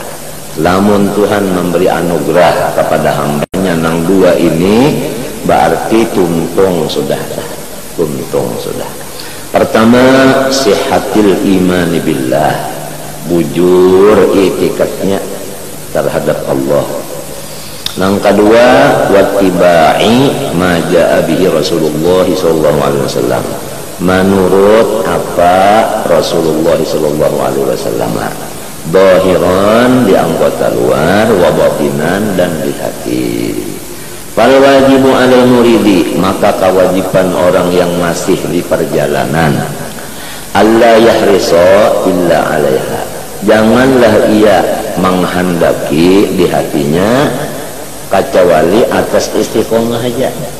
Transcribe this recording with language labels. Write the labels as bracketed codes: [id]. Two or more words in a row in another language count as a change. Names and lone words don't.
[bjn] Lamun Tuhan memberi anugerah kepada hambanya nang dua ini, berarti tuntung sudah. Tuntung sudah. Pertama, [ar] صحة الإيمان بالله, [bjn] bujur itikadnya terhadap Allah. Yang kedua, [ar] واتباع ما جاء به رسول الله صلى الله عليه وسلم, [bjn] menurut apa Rasulullah [ar] صلى الله عليه وسلم, [bjn] zahiran di anggota luar, [ar] وباطنا [bjn] dan di hati. [ar] فالواجب على المريد, [bjn] maka kewajiban orang yang masih di perjalanan, [ar] ألا يحرص إلا عليها, [bjn] janganlah ia menghendaki di hatinya kecuali atas istiqomah aja.